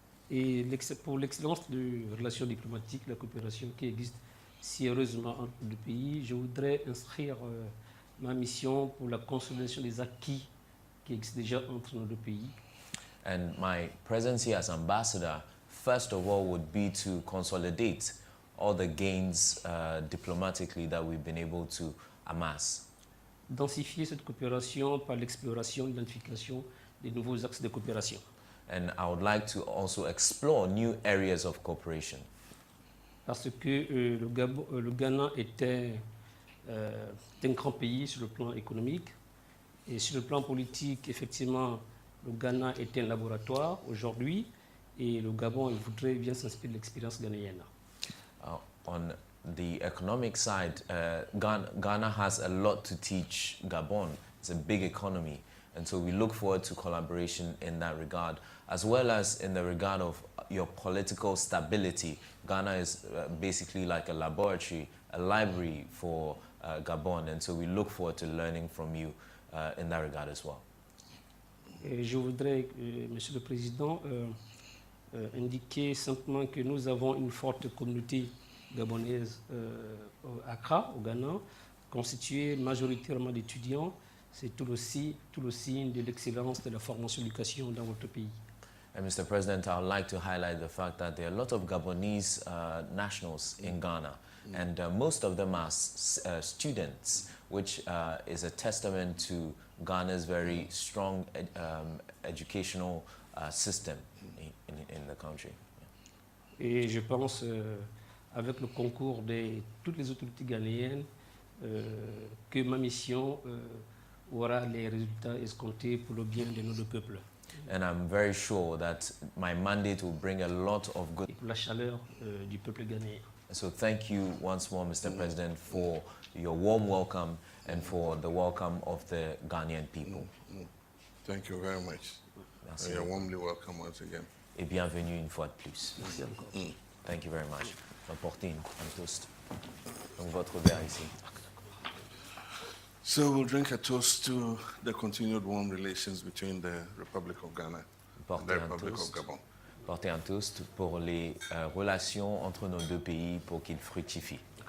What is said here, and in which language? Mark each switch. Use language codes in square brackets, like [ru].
[fr] Et pour l'excellence de relations diplomatiques, la coopération qui existe si heureusement entre les deux pays, je voudrais inscrire ma mission pour la consolidation des acquis qui existent déjà entre nos deux pays. [en] And my presence here as ambassador, first of all, would be to consolidate all the gains diplomatically that we've been able to amass. [fr] Densifier cette coopération par l'exploration, l'identification des nouveaux axes de coopération. [en] And I would like to also explore new areas of cooperation. [fr] Parce que le Ghana est un grand pays sur le plan économique et sur le plan politique, effectivement, le Ghana est un laboratoire aujourd'hui et le Gabon voudrait bien s'inspirer de l'expérience ghanéenne. [en] On the economic side, Ghana has a lot to teach Gabon. It's a big economy, and so we look forward to collaboration in that regard, as well as in the regard of your political stability. Ghana is basically like a laboratory, a library for Gabon, and so we look forward to learning from you in that regard as well. [fr] Et je voudrais, Monsieur le Président, indiquer simplement que nous avons une forte communauté gabonaise à Accra, au Ghana, constituée majoritairement d'étudiants. C'est tout le signe de l'excellence de la formation et de l'éducation dans votre pays. [en] And Mr. President, I would like to highlight the fact that there are a lot of Gabonese nationals in Ghana, and most of them are students, which is a testament to Ghana's very strong educational system in the country. [fr] Et je pense, avec le concours de toutes les autorités ghanéennes, que ma mission aura les résultats escomptés pour le bien de nos deux peuples. [en] And I'm very sure that my mandate will bring a lot of good. [fr] Et pour la chaleur du peuple ghanéen. [en] So thank you once more, Mr. President, for your warm welcome and for the welcome of the Ghanaian people. Thank you very much. [fr] Merci. [en] You're warmly welcome once again. [fr] Et bienvenue une fois de plus. Merci encore. [en] Thank you very much. [fr] J'emporte un toast. Donc votre verre ici. [en] So we'll drink a toast to the continued warm relations between the Republic of Ghana and the Republic of Gabon. [fr] Porter un toast pour les relations entre nos deux pays pour qu'ils fructifient.